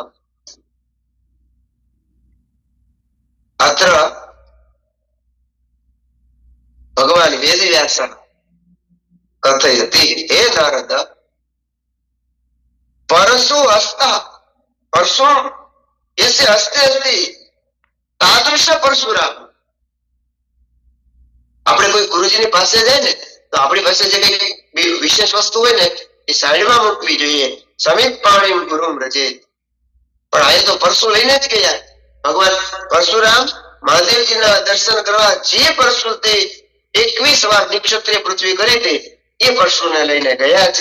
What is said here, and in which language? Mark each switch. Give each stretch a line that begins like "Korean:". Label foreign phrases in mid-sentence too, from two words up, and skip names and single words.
Sanskrit: અત્ર ભગવાન વેદવ્યાસ કથયતિ હે નારદ પરશુ હસ્ત પરશુ यस्य हस्ते अस्ति तादृश परशुराम.
Gujarati: આપણે કોઈ ગુરુજીની પાસે જાય ને તો આપણી પાસે જે કઈ વિશેષ વસ્તુ હોય ને એ સાઈડમાં મૂકવી જોઈએ.
Sanskrit: સમીપ પાણી ગુરુમ રજે.
Gujarati: પણ આ તો પરશુ લઈને જ ગયા. ભગવાન પરશુરામ મહાદેવજીના દર્શન કરવા જે પરશુ તે 21 વાર નિક્ષત્રિય પૃથ્વી કરી હતી એ પરશુને લઈને ગયા છે.